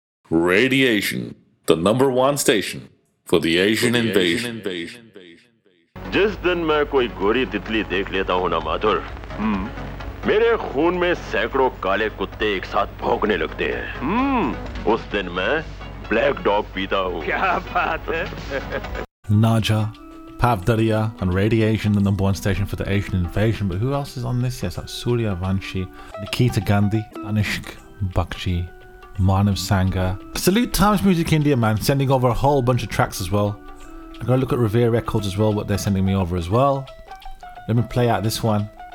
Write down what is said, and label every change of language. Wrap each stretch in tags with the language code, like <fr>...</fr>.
<en>Radiation, the number one station for the Asian invasion.</en> <hi>जिस दिन मैं कोई गोरी तितली देख लेता हूँ ना माधुर, मेरे खून में सैकड़ों काले कुत्ते एक साथ भौंकने लगते हैं। उस दिन मैं ब्लैक डॉग पीता हूँ। क्या बात है?</hi> <en>Naja, Pavdaria, and Radiation, the number one station for the Asian invasion. But who else is on this? Yes, that's Surya Vanshi, Nikita Gandhi, Anishk Bakshi, Manav Sangha. Salute Times Music India, man, sending over a whole bunch of tracks as well. I'm going to look at Revere Records as well, what they're sending me over as well. Let me play out this one.</en>